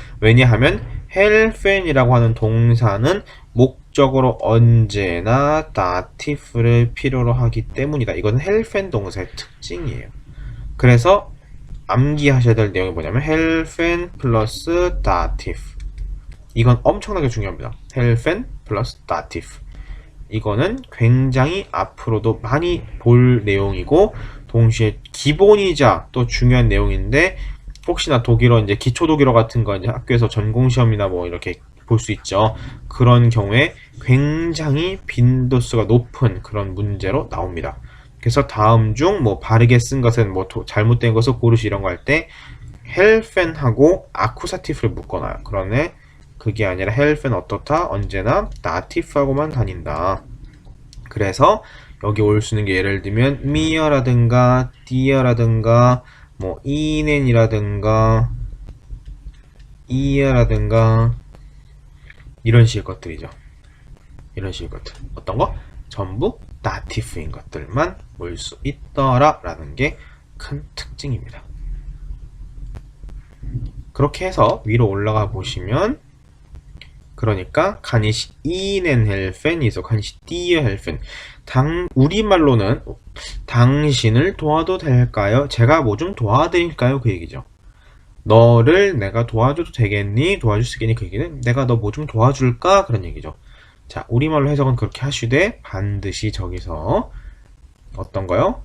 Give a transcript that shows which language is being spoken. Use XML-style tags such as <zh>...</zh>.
<ko>왜냐하면 helfen이라고 하는 동사는 목적으로 언제나 다티프를 필요로 하기 때문이다. 이건 helfen 동사의 특징이에요. 그래서 암기하셔야 될 내용이 뭐냐면 helfen 플러스 dative. 이건 엄청나게 중요합니다. helfen 플러스 dative. 이거는 굉장히 앞으로도 많이 볼 내용이고 동시에 기본이자 또 중요한 내용인데, 혹시나 독일어 이제 기초 독일어 같은 거 이제 학교에서 전공 시험이나 뭐 이렇게 볼 수 있죠. 그런 경우에 굉장히 빈도수가 높은 그런 문제로 나옵니다. 그래서 다음 중 뭐 바르게 쓴 것은 뭐 잘못된 것을 고르시 이런 거 할 때 헬펜하고 아쿠사티프를 묶어놔요. 그러네 그게 아니라 헬펜 어떻다? 언제나 다티프하고만 다닌다. 그래서 여기 올 수 있는 게 예를 들면 미어라든가 디어라든가 뭐 이넨이라든가 이어라든가 이런 식의 것들이죠. 이런 식의 것들. 어떤 거? 전부 다티프인 것들만 올 수 있더라 라는 게 큰 특징입니다. 그렇게 해서 위로 올라가 보시면, 그러니까</ko> <de>kann ich Ihnen helfen</de> <ko>이서</ko> <de>kann ich dir helfen.</de> <ko>우리말로는 당신을 도와도 될까요? 제가 뭐 좀 도와드릴까요? 그 얘기죠. 너를 내가 도와줘도 되겠니? 도와줄 수 있겠니? 그 얘기는 내가 너 뭐 좀 도와줄까? 그런 얘기죠. 자, 우리말로 해석은 그렇게 하시되 반드시 저기서 어떤 거요?</ko>